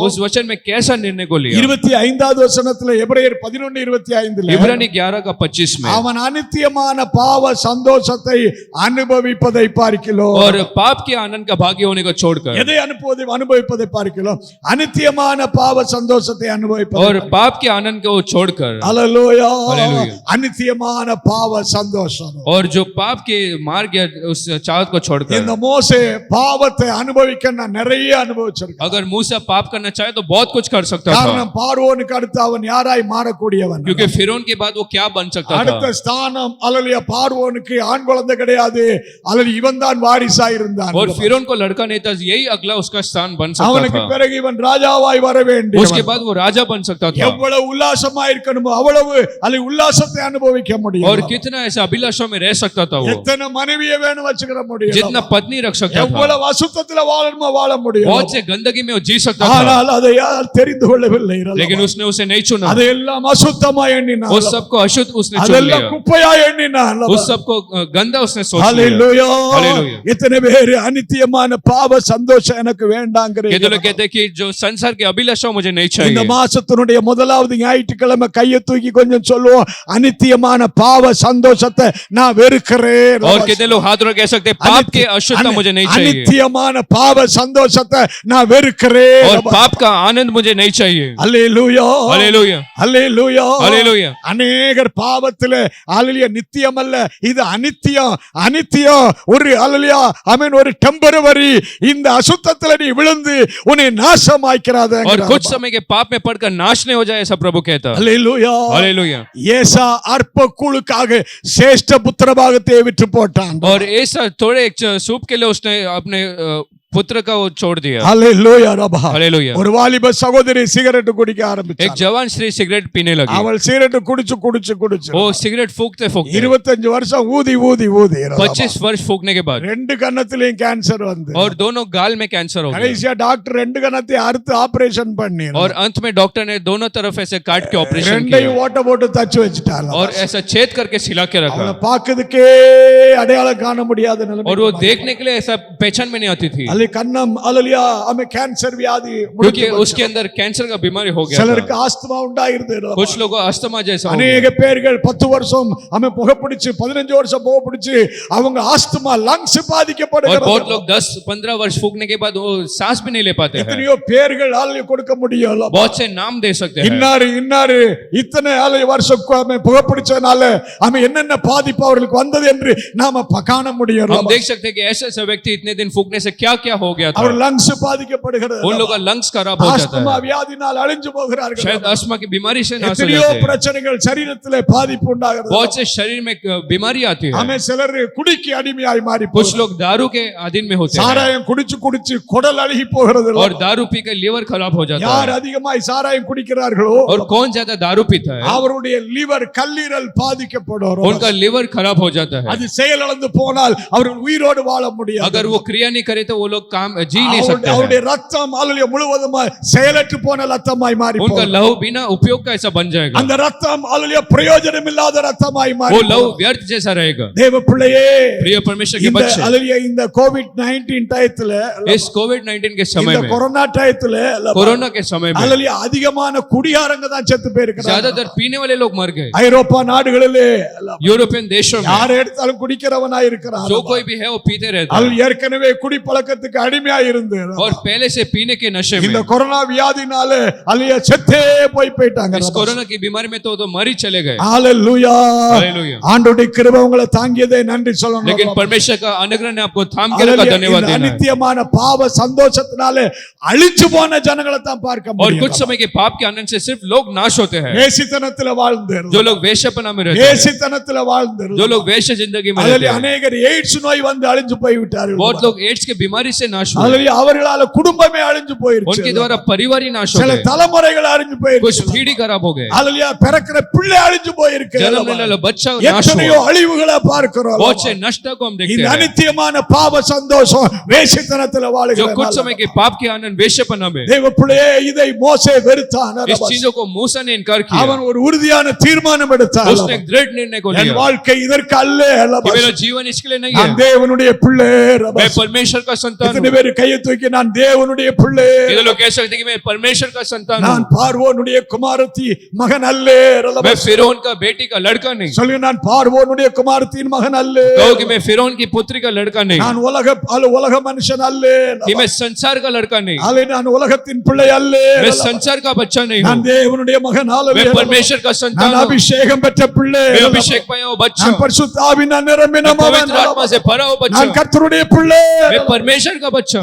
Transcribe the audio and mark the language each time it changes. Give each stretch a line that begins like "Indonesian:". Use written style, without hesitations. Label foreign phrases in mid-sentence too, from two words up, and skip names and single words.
Hindi: उस वचन में कैसा निर्णय को लिया?
Tamil: 25வது வசனத்துல எபிரேயர் 11:25ல
Hindi: इब्रानी 11 का 25 में
Tamil: அவன் அநித்தியமான பாவ சந்தோஷத்தை அனுபவிப்பதை பார்க்கிறோம்.
Hindi: और पाप के आनंद का भागी होने को छोड़कर
Tamil: எதை அனுபவிப்பதை பார்க்கிறோம்? அநித்தியமான பாவ சந்தோஷத்தை அனுபவிப்பதை.
Hindi: और पाप के आनंद को छोड़कर
Tamil: ஹalleluya.
Hindi: हालेलुया।
Tamil: அநித்தியமான பாவ சந்தோஷம்.
Hindi: और जो पाप के मार्ग या उस चाहत को छोड़कर
Tamil: இந்த மோசே பாவத்தை அனுபவிக்க நான் நிறைய அனுபவிச்சிருக்கேன்.
Hindi: अगर मूसा पाप करना चाहे तो बहुत कुछ कर सकता था,
Tamil: காரணம் பார்வோனுக்கு அடுத்து அவன் யாராய் மாறக்கூடியவன்.
Hindi: क्योंकि फिरौन के बाद वो क्या बन सकता
Tamil: அடுத்த
Hindi: था।
Tamil: ஸ்தானம் ஹalleluya. பார்வோனுக்கு ஆண் குழந்தை கிடையாது, அல்லது இவன் தான் வாரிசாய் இருந்தான்.
Hindi: और फिरौन को लड़का नहीं था, यही अगला उसका स्थान बन सकता
Tamil: அவனுக்கு
Hindi: था।
Tamil: பிறகு இவன் ராஜாவாய் வர வேண்டும்.
Hindi: उसके बाद वो राजा बन सकता था।
Tamil: எவ்வளவு உல்லாசமாய் இருக்கணுமோ அவ்வளவு அல்லது உல்லாசத்தை அனுபவிக்க முடியும்.
Hindi: और कितना ऐसा अभिलाषा में रह सकता था वो,
Tamil: எத்தனை மனைவியை வேணும் வச்சுக்கிற முடியும்.
Hindi: जितना पत्नी रख सकता था,
Tamil: எவ்வளவு அசுத்தத்துல வாழணுமோ வாழ முடியும்.
Hindi: बहुत से गंदगी में वो जी सकता था,
Tamil: ஆனால் அதை யார் தெரிந்து கொள்ளவில்லை.
Hindi: लेकिन उसने उसे नहीं चुना।
Tamil: அதையெல்லாம் அசுத்தமாய் எண்ணினான்.
Hindi: उस सबको अशुद्ध उसने चुन
Tamil: அதெல்லாம்
Hindi: लिया,
Tamil: குப்பையாய் எண்ணினான்.
Hindi: उस सबको गंदा उसने सोच लिया।
Tamil: ஹalleluya.
Hindi: हालेलुया।
Tamil: இத்தனை பேர் அநித்தியமான பாவ சந்தோஷம் எனக்கு வேண்டாங்கறீங்க.
Hindi: ये तो लोग कहते हैं कि जो संसार की अभिलाषा मुझे नहीं
Tamil: இந்த
Hindi: चाहिए।
Tamil: மாசத்தினுடைய முதலாவது ஞாயிற்றுக்கிழமை கையை தூக்கி கொஞ்சம் சொல்லுவோம், அநித்தியமான பாவ சந்தோஷத்தை நான் வெறுக்கிறேன்.
Hindi: और कितने लोग हाथ उठा कह सकते हैं पाप के अशुद्धता मुझे नहीं चाहिए,
Tamil: அநித்தியமான பாவ சந்தோஷத்தை நான் வெறுக்கிறேன்.
Hindi: और पाप का आनंद मुझे नहीं चाहिए।
Tamil: அல்லேலூயா.
Hindi: हालेलुया।
Tamil: அல்லேலூயா.
Hindi: हालेलुया।
Tamil: அநேகர் பாவத்திலே அல்லேலூயா நித்தியம் அல்ல, இது அநித்தியம். அநித்தியம் ஒரு அல்லேலூயா ஆமென் ஒரு டெம்பரவரி. இந்த அசுத்தத்திலே நீ விழுந்து உன்னை நாசமாக்கிறாத.
Hindi: और कुछ समय के पाप में पड़कर नाश नहीं हो जाए, ऐसा प्रभु कहता है।
Tamil: அல்லேலூயா.
Hindi: हालेलुया।
Tamil: ஏசா அற்ப கூழுக்காக சேஷ்ட புத்திரபாகத்தை விற்று போட்டான்.
Hindi: और ऐसा थोड़े एक सूप के लिए उसने अपने पुत्र का वो छोड़ दिया।
Tamil: அல்லேலூயா ரபா.
Hindi: हालेलुया।
Tamil: ஒரு வாலிப சகோதரி சிகரெட் குடிக்க
Hindi: एक
Tamil: ஆரம்பிச்சாள்.
Hindi: जवान स्त्री सिगरेट पीने लगी,
Tamil: அவள் சிகரெட் குடிச்சு குடிச்சு குடிச்சு
Hindi: वो सिगरेट फूकते फूकते
Tamil: 25 வருஷம் ஊதி ஊதி ஊதி
Hindi: 25 वर्ष फूकने के बाद
Tamil: ரெண்டு கன்னத்திலயும் கேன்சர் வந்து
Hindi: और दोनों गाल में कैंसर हो गया,
Tamil: கடைசியா டாக்டர் ரெண்டு கன்னத்தையும் அறுத்து ஆபரேஷன் பண்ணி
Hindi: और अंत में डॉक्टर ने दोनों तरफ ऐसे काट के ऑपरेशन
Tamil: ரெண்டையும்
Hindi: किया
Tamil: ஓட்ட போட்டு தச்சு வச்சுட்டாங்க.
Hindi: और ऐसा छेद करके सिला के रखा,
Tamil: அவளை பாக்குறதுக்கே அடையாளம் காண முடியாத நிலைமை.
Hindi: और वो देखने के लिए ऐसा पहचान में नहीं आती थी,
Tamil: அல்ல கண்ணம் அல்லலியா அமே கேன்சர் வியாதி
Hindi: क्योंकि उसके अंदर कैंसर का बीमारी हो गया
Tamil: சிலருக்கு
Hindi: था।
Tamil: ஆஸ்துமா உண்டாயிருது.
Hindi: कुछ लोगों को अस्थमा जैसा हो
Tamil: அநேக
Hindi: गया,
Tamil: பேர்கள் 10 வருஷம் அமே புகைப்பிடிச்சு 15 வருஷம் புகைப்பிடிச்சு அவங்க
English: asthma lungs
Hindi: और
Tamil: பாதிக்கப்படுகிறது.
Hindi: बहुत लोग 10-15 वर्ष फूकने के बाद वो सांस भी नहीं ले पाते हैं।
Tamil: எத்தனையோ பேர்கள் ஆளு கொடுக்க முடியல.
Hindi: बहुत से नाम दे सकते हैं,
Tamil: இன்னாரு இத்தனை ஆளு வருஷம் புகைப்பிடிச்சனால அவன் என்னென்ன பாதிப்பு அவர்களுக்கு வந்தது என்று நாம காண முடியும்.
Hindi: हम देख सकते हैं कि ऐसे ऐसे व्यक्ति इतने दिन फूकने से क्या क्या हो गया था,
Tamil: அவர் லங்ஸ் பாதிக்கப்படுகிறது.
Hindi: उन लोगों का लंग्स खराब हो जाता
Tamil: ஆஸ்துமா
Hindi: है,
Tamil: வியாதினால் அழிஞ்சு போகிறார்கள்.
Hindi: शायद अस्थमा की बीमारी से नाश हो
Tamil: எத்தனையோ
Hindi: जाते हैं,
Tamil: பிரச்சனைகள் சரீரத்திலே பாதிப்பு உண்டாகிறது.
Hindi: बहुत से शरीर में बीमारी आती है,
Tamil: ஆமே சிலர் குடிக்கு அடிமையாய் மாறி
Hindi: कुछ लोग दारू के अधीन में होते हैं
Tamil: சாராயம் குடிச்சு குடிச்சு குடல் அழுகி போகிறது.
Hindi: और दारू पी कर लीवर खराब हो जाता
Tamil: யார்
Hindi: है,
Tamil: அதிகமாய் சாராயம் குடிக்கிறார்களோ
Hindi: और कौन ज्यादा दारू पीता है
Tamil: அவருடைய லிவர் கல்லீரல் பாதிக்கப்படும்.
Hindi: उनका लीवर खराब हो जाता है,
Tamil: அது செயலிழந்து போனால் அவர்கள் உயிரோடு வாழ முடியாது.
Hindi: अगर वो क्रिया नहीं करे तो वो लोग काम जी नहीं सकते
Tamil: அவருடைய
Hindi: हैं,
Tamil: ரத்தம் அல்லது முழுவதுமாய் செயலற்று போன ரத்தமாய் மாறி
Hindi: उनका
Tamil: போகும்.
Hindi: लहू बिना उपयोग का ऐसा बन जाएगा,
Tamil: அந்த ரத்தம் அல்லது பிரயோஜனம் இல்லாத ரத்தமாய் மாறி
Hindi: वो
Tamil: போகும்.
Hindi: लहू व्यर्थ जैसा रहेगा।
Tamil: தேவ பிள்ளையே,
Hindi: प्रिय परमेश्वर के
Tamil: இந்த
Hindi: बच्चे,
Tamil: அல்லது இந்த கோவிட்-19 டயத்துல
Hindi: इस कोविड-19 के समय
Tamil: இந்த
Hindi: में,
Tamil: கொரோனா டயத்துல
Hindi: कोरोना के समय में
Tamil: அல்லது அதிகமான குடியாரங்க தான் செத்து போயிருக்கிறாங்க.
Hindi: ज्यादातर पीने वाले लोग मर गए।
Tamil: ஐரோப்பா நாடுகளிலே
Hindi: यूरोपियन देशों में
Tamil: யார் எடுத்தாலும் குடிக்கிறவனாய் இருக்கிறான்.
Hindi: जो कोई भी है वो पीते रहता
Tamil: அவள்
Hindi: है
Tamil: ஏற்கனவே குடிப்பழக்கத்துக்கு அடிமையாய் இருந்து
Hindi: और पहले से पीने के नशे में,
Tamil: இந்த கொரோனா வியாதினால அல்லைய செத்தே போயிட்டாங்க.
Hindi: इस कोरोना की बीमारी में तो मर ही चले गए।
Tamil: ஹalleluya.
Hindi: हालेलुया।
Tamil: ஆண்டவருடைய கிருபை உங்களை தாங்கியதே நன்றி சொல்லணும்.
Hindi: लेकिन परमेश्वर का अनुग्रह ने आपको थाम के रखा, धन्यवाद देना है।
Tamil: அநித்தியமான பாவ சந்தோஷத்தினால அழிஞ்சு போன ஜனங்களை தான் பார்க்க
Hindi: और
Tamil: முடியும்.
Hindi: कुछ समय के पाप के आनंद से सिर्फ लोग नाश होते हैं,
Tamil: வேசித்தனத்துல வாழ்ந்து
Hindi: जो लोग वेश्यापना में रहते हैं,
Tamil: வேசித்தனத்துல வாழ்ந்து
Hindi: जो लोग वेश्य जिंदगी में
Tamil: அதில்
Hindi: रहते हैं,
Tamil: அநேகர் எய்ட்ஸ் நோய் வந்து அழிஞ்சு போய் விட்டார்கள்.
Hindi: बहुत लोग एड्स के बीमारी से नाश हुए,
Tamil: அல்லேலூயா அவர்களால குடும்பமே அழிஞ்சு போயிருச்சு
Hindi: उनके द्वारा परिवार ही नाश हो
Tamil: சில
Hindi: गए,
Tamil: தலைமுறைகள் அழிஞ்சு
Hindi: कुछ
Tamil: போயிருச்சு
Hindi: पीढ़ी खराब हो गए,
Tamil: அல்லேலூயா பிறக்கிற பிள்ளை அழிஞ்சு போயிருக்கு
Hindi: जन्म लेने वाला बच्चा नाश
Tamil: எத்தனையோ
Hindi: हुआ,
Tamil: அழிவுகளை பார்க்கிறோம்
Hindi: बहुत से नष्ट को हम देखते
Tamil: இந்த
Hindi: हैं।
Tamil: அநித்தியமான பாவ சந்தோஷம் வேசித்தனத்துல
Hindi: जो
Tamil: வாழுகிற
Hindi: कुछ समय के पाप के आनंद वेश्यपना में,
Tamil: தேவ பிள்ளையே இதை மோசே வெறுத்தான்
Hindi: इस चीजों को मूसा ने इनकार किया,
Tamil: அவன் ஒரு உறுதியான தீர்மானம் எடுத்தான்
Hindi: उसने एक दृढ़ निर्णय को
Tamil: என்
Hindi: लिया
Tamil: வாழ்க்கை இதற்கு அல்ல
Hindi: कि मेरा जीवन इसके लिए नहीं
Tamil: நான்
Hindi: है,
Tamil: தேவனுடைய பிள்ளை
Hindi: मैं परमेश्वर का संतान
Tamil: எத்தனை
Hindi: हूँ।
Tamil: பேர் கையை தூக்கி நான் தேவனுடைய பிள்ளை
Hindi: ये लोग कह सकते हैं कि मैं परमेश्वर का संतान
Tamil: நான்
Hindi: हूँ,
Tamil: பார்வோனுடைய குமாரத்தி மகன் அல்ல
Hindi: मैं फिरौन का बेटी का लड़का नहीं,
Tamil: சொல்லுங்க நான் பார்வோனுடைய குமாரத்தின் மகன் அல்ல
Hindi: कहो कि मैं फिरौन की पुत्री का लड़का नहीं,
Tamil: நான் உலக மனுஷன் அல்ல
Hindi: कि मैं संसार का लड़का नहीं,
Tamil: அல்ல நான் உலகத்தின் பிள்ளை அல்ல
Hindi: मैं संसार का बच्चा नहीं
Tamil: நான்
Hindi: हूँ,
Tamil: தேவனுடைய மகன் அல்ல
Hindi: मैं परमेश्वर का संतान
Tamil: நான்
Hindi: हूँ,
Tamil: அபிஷேகம் பெற்ற பிள்ளை
Hindi: मैं अभिषेक पाया हुआ बच्चा,
Tamil: நான் பரிசுத்த ஆவியினால்
Hindi: मैं
Tamil: நிரம்பின மகன்
Hindi: पवित्र आत्मा से भरा हुआ बच्चा,
Tamil: நான் கர்த்தருடைய பிள்ளை
Hindi: मैं परमेश्वर का बच्चा।